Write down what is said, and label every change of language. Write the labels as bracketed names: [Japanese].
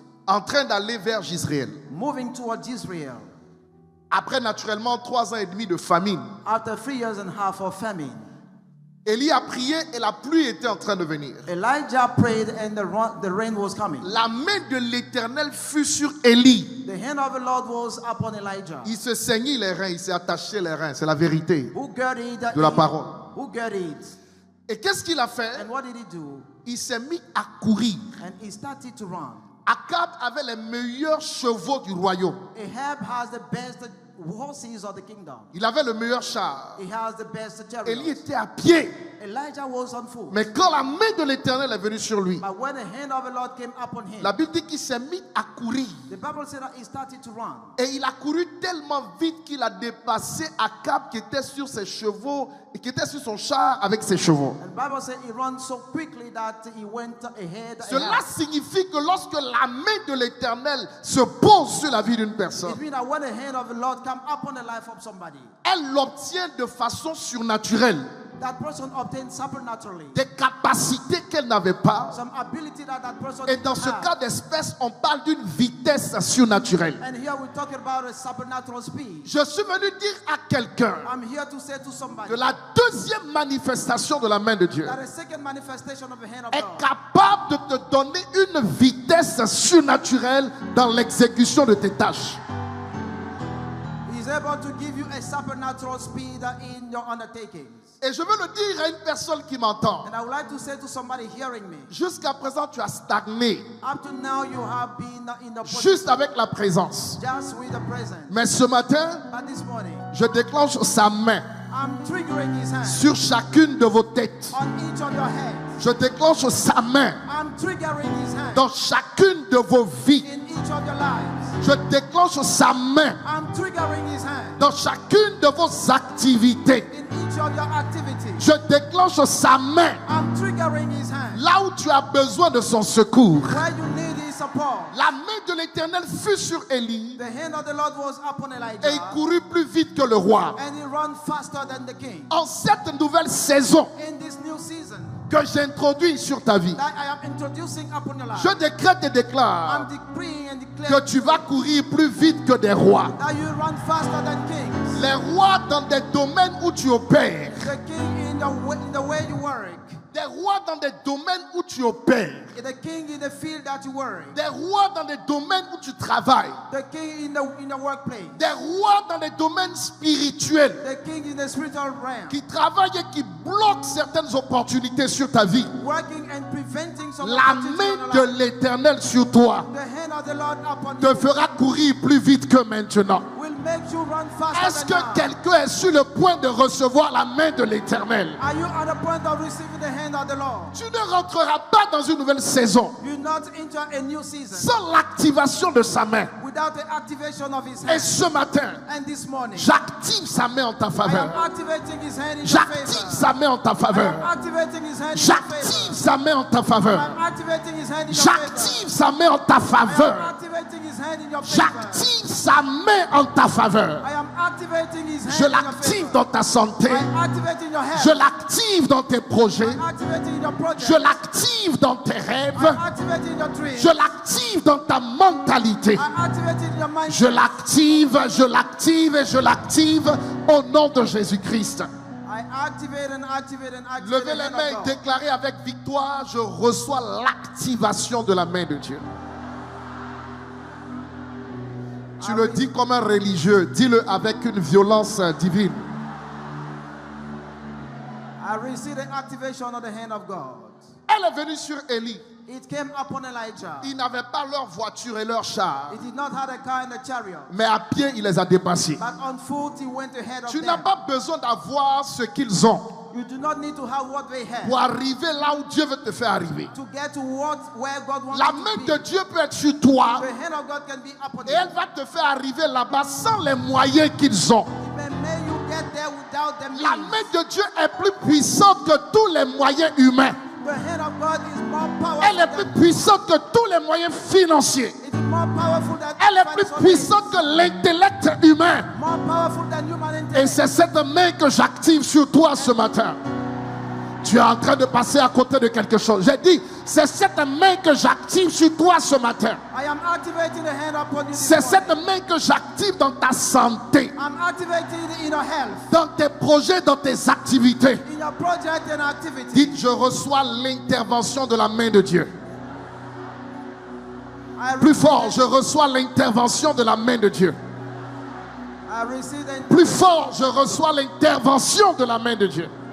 [French] en train d'aller vers Jezreel. [English] moving towards Israel [French] Après naturellement 3 ans et demi de famine. [English] after 3 years and a half of famine. [French] Élie a prié et la pluie était en train de venir. [English] Elijah prayed and the rain was coming. [French] La main de l'Éternel fut sur Élie. [English] The hand of the Lord was upon Elijah. [French] Il se saignit les reins, il s'est attaché les reins. C'est la vérité [English] Who girded [French] de la parole. [English] Who girded? [French] Et qu'est-ce qu'il a fait? [English] And what did he do? [French] Il s'est mis à courir. [English] And he started to run. [French] Akab avait les meilleurs chevaux du royaume. [English] Ahab has the best horses of the kingdom. [French] Il avait le meilleur char. [English] He has the best [French] Élie [English] chariots. [French] était à pied. [English] Elijah was on foot. [French] Mais quand la main de l'Éternel est venue sur lui, [English] But when the hand of the Lord came upon him, [French] la Bible dit qu'il s'est mis à courir. [English] the Bible said that he started to run. [French] Et il a couru tellement vite qu'il a dépassé Akab qui était sur ses chevaux et qui était sur son char avec ses chevaux. [English] And the Bible said he ran so quickly that he went ahead. [French] Cela signifie que lorsque la main de l'Éternel se pose sur la vie d'une personne, [English] It means that when the hand of the Lord come upon the life of somebody, [French] elle l'obtient de façon surnaturelle. [English] that person obtains supernaturally [French] Des capacités qu'elle n'avait pas. [English] some ability that person [French] Et dans ce [English] have. [French] cas d'espèce, on parle d'une vitesse surnaturelle. [English] And here we're talking about a supernatural speed. [French] Je suis venu dire à quelqu'un [English] I'm here to say to somebody [French] que la deuxième manifestation de la main de Dieu [English] that a second manifestation of the hand of [French] est [English] God [French] capable de te donner une vitesse surnaturelle dans l'exécution de tes tâches. [English] is able to give you a supernatural speed in your undertakings. [French] Et je veux le dire à une personne qui m'entend. [English] And I would like to say to somebody hearing me, [French] Jusqu'à présent, tu as stagné, [English] up to now you have been in the [French] juste avec la présence. [English] just with the present. [French] Mais ce matin, [English] But this morning, [French] je déclenche sa main [English] I'm triggering his hand [French] sur chacune de vos têtes. [English] on each of your heads. [French] Je déclenche sa main [English] I'm triggering his hand [French] dans chacune de vos vies. [English] in each of your lives. [French] Je déclenche sa main [English] I'm triggering his hand [French] dans chacune de vos activités. [English] in each of your activities. [French] Je déclenche sa main [English] I'm triggering his hand [French] là où tu as besoin de son secours. [English] where you need his support. [French] La main de l'Éternel fut sur Élie [English] The hand of the Lord was upon [French] et il [English] Elijah, [French] courut plus vite que le roi. [English] and he ran faster than the king. [French] En cette nouvelle saison [English] In this new season [French] que j'introduis sur ta vie, [English] that I am introducing upon your life, [French] je décrète et [English] I'm [French] déclare [English] decreeing and [French] que [English] declaring [French] tu vas courir plus vite que des rois. [English] that you run faster than kings. [French] Les rois dans des domaines où tu opères. [English] The king in the way you work. [French] Des rois dans des domaines où tu opères. [English] The king in the field that you work. [French] Des rois dans des domaines où tu travailles. [English] The king in the workplace. [French] Des rois dans des domaines spirituels [English] The king in the spiritual realm. [French] qui travaillent et qui bloquent certaines opportunités sur ta vie. [English] Working and preventing some [French] La [English] opportunities [French] main [English] in [French] de [English] your life. [French] l'Éternel sur toi [English] The hand of the Lord upon [French] te [English] you [French] fera courir plus vite que maintenant. [English] will make you run faster [French] Est-ce [English] than [French] que [English] now. [French] quelqu'un est sur le point de recevoir la main de l'Éternel? [English] Are you at the point of receiving the hand of the Lord? [French] Tu ne rentreras pas dans une nouvelle saison [English] You not enter a new season [French] sans l'activation de sa main. [English] without the activation of his [French] Et [English] hand. [French] ce matin, [English] And this morning, [French] j'active sa main en ta [English] I am [French] faveur. [English] activating his hand in your [French] J'active [English] favor. [French] sa main en ta [English] I am [French] faveur. [English] activating his hand in your [French] J'active [English] favor. [French] sa main en ta [English] I [French] faveur. [English] am activating his hand in your favor. [French] J'active sa main en ta [English] I am [French] faveur. [English] activating his hand in your favor. [French] J'active sa main en ta faveur. [English] I am activating his hand [French] Je [English] in your [French] l'active [English] favor. [French] dans ta santé. [English] I am activating your [French] Je [English] hand. [French] l'active dans tes projets. [English] I am activating your project. [French] Je l'active dans tes [English] I [French] rêves. [English] am activating your dream. [French] Je l'active dans ta mentalité. [English] I am activating your mind. [French] Je l'active, je l'active et je l'active au nom de Jésus-Christ. [English] I activate and activate and activate [French] Levez [English] the [French] les [English] hand [French] mains [English] of [French] et [English] God. [French] déclarez avec victoire, je reçois l'activation de la main de Dieu. Tu le dis comme un religieux, dis-le avec une violence divine. [English] I receive the activation of the hand of God. [French] Elle est venue sur Élie. [English] It came upon Elijah. [French] Ils n'avaient pas leur voiture et leur char, [English] He did not have a car and a chariot, [French] mais à pied, il les a dépassés. [English] but on foot he went ahead of [French] Tu n'as [English] them. [French] pas besoin d'avoir ce qu'ils ont [English] You do not need to have what they have [French] pour arriver là où Dieu veut te faire arriver. [English] to get to where God wants [French] La [English] you [French] main [English] to be. [French] de Dieu peut être sur toi [English] The hand of God can be upon [French] et [English] you. [French] elle va te faire arriver là-bas sans les moyens qu'ils ont. [English] May you get there without them. [French] La main de Dieu est plus puissante que tous les moyens humains. [English] The hand of God is more powerful. [French] Elle est plus [English] than, [French] puissante que tous les moyens financiers. [English] it is more powerful than [French] Elle est plus [English] financial [French] puissante que l'intellect humain. [English] means, more powerful than human [French] Et [English] intellect. [French] c'est cette main que j'active sur toi ce matin. Tu es en train de passer à côté de quelque chose. J'ai dit, c'est cette main que j'active sur toi ce matin. [English] I am activating the hand upon you this [French] C'est cette [English] morning. [French] main que j'active dans ta santé, [English] I'm activating it in your health, [French] dans tes projets, dans tes activités. [English] in your project and activity. [French] Dites, je reçois l'intervention de la main de Dieu. Plus fort, je reçois l'intervention de la main de Dieu. [English] I receive the [French] Plus fort, je reçois l'intervention de la main de Dieu.